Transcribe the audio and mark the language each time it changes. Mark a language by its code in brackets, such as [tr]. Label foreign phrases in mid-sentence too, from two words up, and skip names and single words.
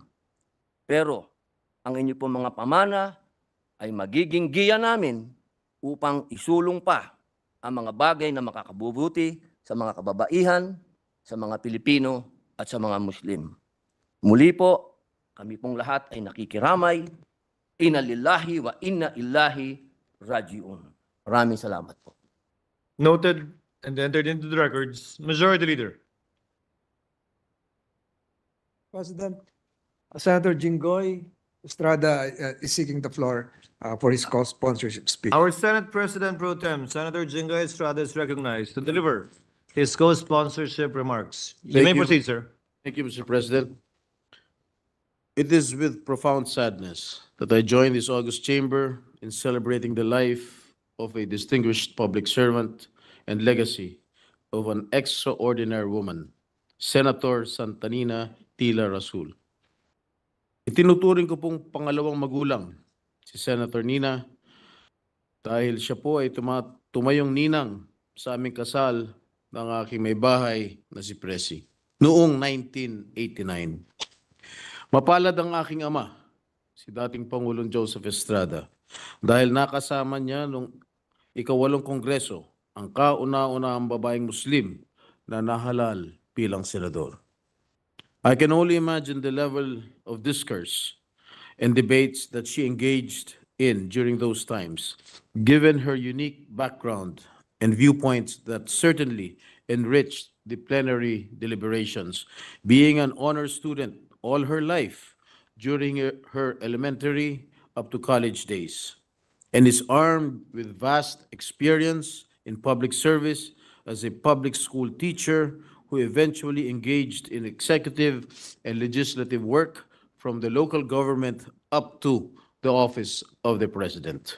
[tl] Pero ang inyo pong mga pamana ay magiging giya namin upang isulong pa ang mga bagay na makakabubuti sa mga kababaihan, sa mga Pilipino at sa mga Muslim. Muli po, kami pong lahat ay nakikiramay. [ar] إنا لله وإنا إليه راجعون. [tl] Maraming salamat po. [en] Noted and entered into the records. Majority Leader. President, Senator Jinggoy Estrada is seeking the floor for his co-sponsorship speech. Our Senate President Pro Tem, Senator Jinggoy Estrada, is recognized to deliver his co-sponsorship remarks. You may proceed, sir. Thank you, Mr. President. It is with profound sadness that I join this august chamber in celebrating the life of a distinguished public servant and legacy of an extraordinary woman, Senator Santanina Tila Rasul. [tl] Itinuturing ko pong pangalawang magulang si Senator Nina dahil siya po ay tumayong ninang sa aming kasal ng aking may bahay na si Presi noong 1989. Mapalad ang aking ama, si dating Pangulong Joseph Estrada, dahil nakasama niya nung ika-8 Kongreso ang kauna-unahang babaeng Muslim na nahalal bilang senador. [en] I can only imagine the level of discourse and debates that she engaged in during those times, given her unique background and viewpoints that certainly enriched the plenary deliberations. Being an honor student all her life during her elementary up to college days, and is armed with vast experience in public service as a public school teacher who eventually engaged in executive and legislative work from the local government up to the office of the president.